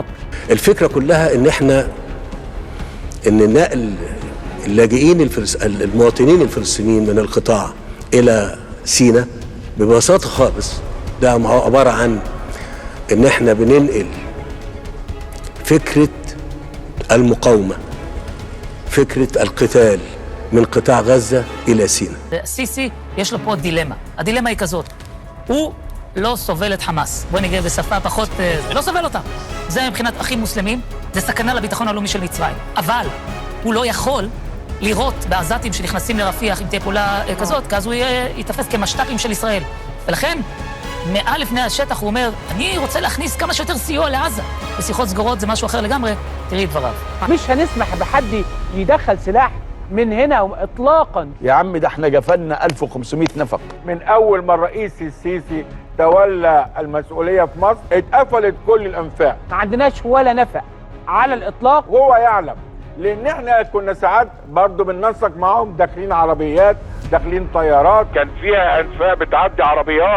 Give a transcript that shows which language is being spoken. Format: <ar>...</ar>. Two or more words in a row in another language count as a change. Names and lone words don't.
<ar>الفكرة كلها إن نقل اللاجئين المواطنين الفلسطينيين من القطاع إلى سيناء ببساطة خالص ده عبارة عن إن إحنا بننقل فكرة المقاومة، فكرة القتال من قطاع غزة إلى سيناء.</ar> <he>סיסי יש לו פה דילמה. הדילמה היא כזאת. הוא לא סובל את חמאס. בוא נגיד בשפה פחות, לא סובל אותה. זה מבחינת אחים מוסלמים, זה סכנה לביטחון הלאומי של מצרים. אבל הוא לא יכול לירות בעזתים שנכנסים לרפיח אם תהיה פעולה כזאת, כי אז הוא ייתפס כמשת"פים של ישראל. ולכן מעל לפני השטח הוא אומר, אני רוצה להכניס כמה שיותר סיוע לעזה. בשיחות סגורות זה משהו אחר לגמרי, תראי את דבריו.</he> <ar>مش هنسمح بحد يدخل سلاح من هنا اطلاقا. يا عم ده احنا جفلنا 1500 نفق. من اول ما الرئيس السيسي تولى المسؤوليه في مصر اتقفلت كل الانفاق. ما عندناش ولا نفق على الاطلاق. هو يعلم، لان احنا كنا ساعات برضه بننسق معاهم، داخلين عربيات، داخلين طيارات، كان فيها انفاق بتعدي عربيات.</ar>